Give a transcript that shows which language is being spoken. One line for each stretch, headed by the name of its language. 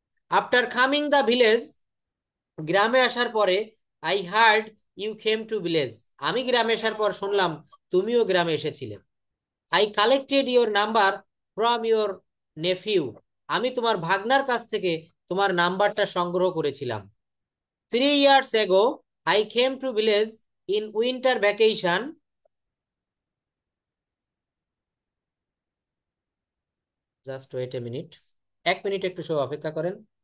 English: after coming the village,
Bangla: গ্রামে আসার পরে,
English: I heard you came to village,
Bangla: আমি গ্রামে আসার পর শুনলাম তুমিও গ্রামে এসেছিলে।
English: I collected your number from your nephew,
Bangla: আমি তোমার ভাগনার কাছ থেকে তোমার নাম্বারটা সংগ্রহ করেছিলাম।
English: 3 years ago I came to village in winter vacation. Just wait a minute,
Bangla: 1 minute একটু সব অপেক্ষা করেন।